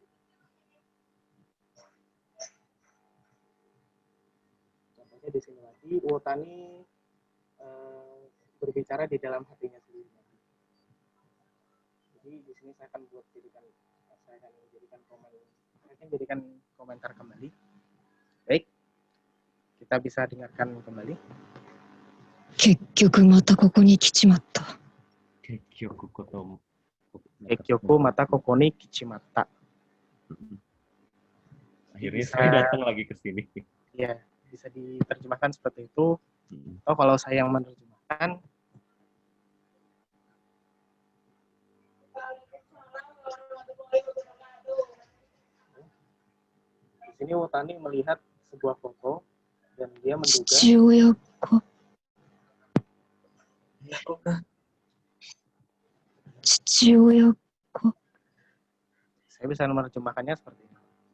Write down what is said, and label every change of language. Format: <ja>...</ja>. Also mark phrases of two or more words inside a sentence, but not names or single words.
<id>Contohnya di sini lagi, Uotani berbicara di dalam hatinya sendiri. Jadi di sini saya akan jadikan komentar kembali. Baik, kita bisa dengarkan kembali.</id> <ja>結局またここに来ちまった。結局またここに来ちまった。</ja> <id>Akhirnya saya datang lagi ke sini. Ya, bisa diterjemahkan seperti itu. Atau kalau saya yang menerjemahkan, di sini Utani melihat sebuah foto dan dia menduga saya bisa menerjemahkannya seperti ini.</id>